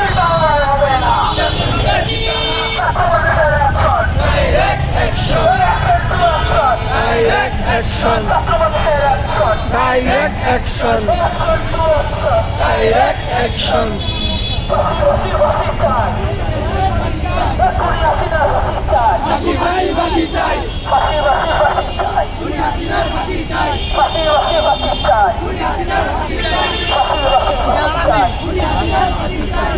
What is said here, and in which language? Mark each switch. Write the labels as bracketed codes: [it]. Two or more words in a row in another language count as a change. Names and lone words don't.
[en] Direct action. Direct action. Direct action. Direct action. [bn] ফাঁসি চাই, ফাঁসি চাই, দুনিয়া সিনার ফাঁসি চাই, দুনিয়া সিনার ফাঁসি চাই, দুনিয়া সিনার ফাঁসি চাই।